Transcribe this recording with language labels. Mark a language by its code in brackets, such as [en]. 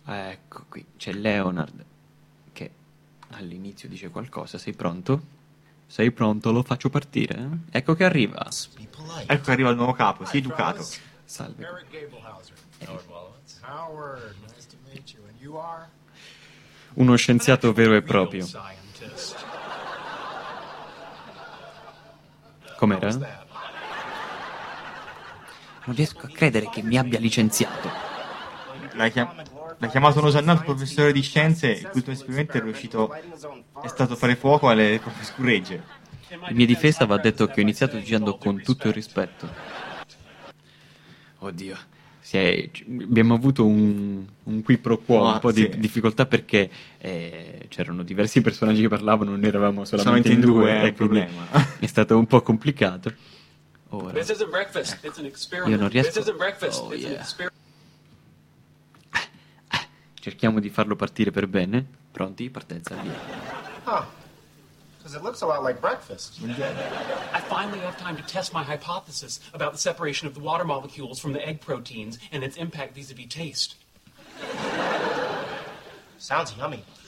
[it] Ecco qui, c'è Leonard che all'inizio dice qualcosa. Sei pronto? Sei pronto, lo faccio partire. Ecco che arriva. Ecco che arriva il nuovo capo, sii educato. Salve. Eric Gabelhauser. Howard Wolowitz. [en] Howard, nice to meet you. And [it] Uno scienziato vero e proprio. Com'era? Non riesco a credere che mi abbia licenziato. L'ha chiamato uno sannato professore di scienze e l'ultimo esperimento è riuscito, è stato fare fuoco alle proprie scuregge. In mia difesa va detto che ho iniziato girando con tutto il rispetto. Oddio. Sì, abbiamo avuto un qui pro quo, un po' di difficoltà perché c'erano diversi personaggi che parlavano, noi eravamo solamente in due, è il problema. È stato un po' complicato. Ora, ecco. Io non riesco. [en] Oh, yeah. [it] Cerchiamo di farlo partire per bene. Pronti? Partenza, via. [en] Because it looks a lot like breakfast. I finally have time to test my hypothesis about the separation of the water molecules from the egg proteins and its impact vis-a-vis taste. Sounds yummy.